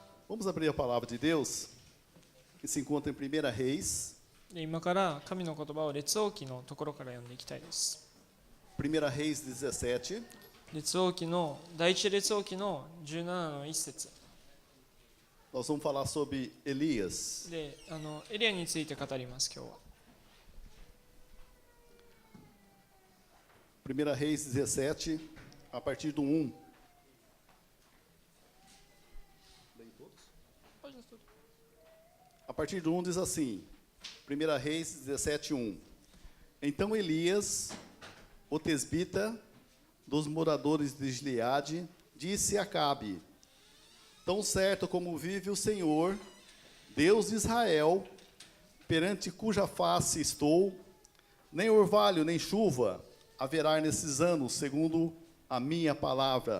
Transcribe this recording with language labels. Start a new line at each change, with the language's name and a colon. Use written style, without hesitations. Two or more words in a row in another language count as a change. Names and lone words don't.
Portuguese: Vamos abrir a palavra de Deus, que se encontra em 1 Reis.
Japanese: で今から神の言葉を列王記のところから読んでいきたいです。
Portuguese: 1 Reis 17.
Japanese: 列王記の第一列王記の17の1節
Portuguese: Nós vamos falar sobre Elias.
Japanese: で、エリアについて語ります今日は。
Portuguese: 1 Reis 17, a partir do 1. A partir do 1 diz assim, 1 Reis 17, 1. Então Elias, o tesbita dos moradores de Gileade, disse a Acabe: Tão certo como vive o Senhor, Deus de Israel, perante cuja face estou, nem orvalho nem chuva haverá nesses anos, segundo a minha palavra.